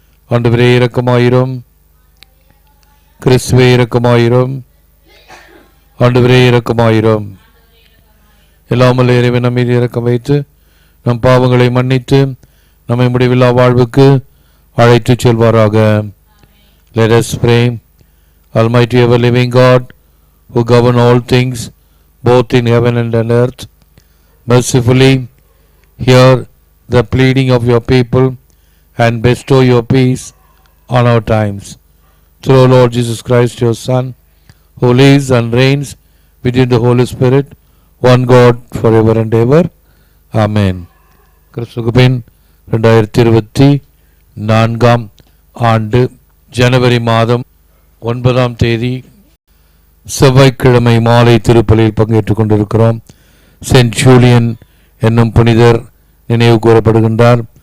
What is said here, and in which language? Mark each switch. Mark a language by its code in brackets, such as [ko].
[ta] ஆண்டவரே இரக்கமாயிரும். கிறிஸ்துவே இரக்கமாயிரும். ஆண்டவரே இரக்கமாயிரும். எல்லாமல்ல இறைவன் நம்மீது இரக்கம் வைத்து நம் பாவங்களை மன்னித்து நம்மை முடிவில்லா வாழ்வுக்கு அழைத்து செல்வாராக. [en] Let us pray. Almighty ever living God, who govern all things both in heaven and on earth, mercifully hear the pleading of your people and bestow your peace on our times. Through our Lord Jesus Christ, your Son, who lives and reigns within the Holy Spirit, one God forever and ever. Amen. [ta] கிறிஸ்துவுக்கு பின் 2024 ஆண்டு ஜனவரி மாதம் 9ஆம் தேதி செவ்வாய்க்கிழமை மாலை திருப்பலியில் பங்கேற்றுக் கொண்டிருக்கிறோம். Saint Julian என்னும் புனிதர் நினைவு கூறப்படுகின்றார்.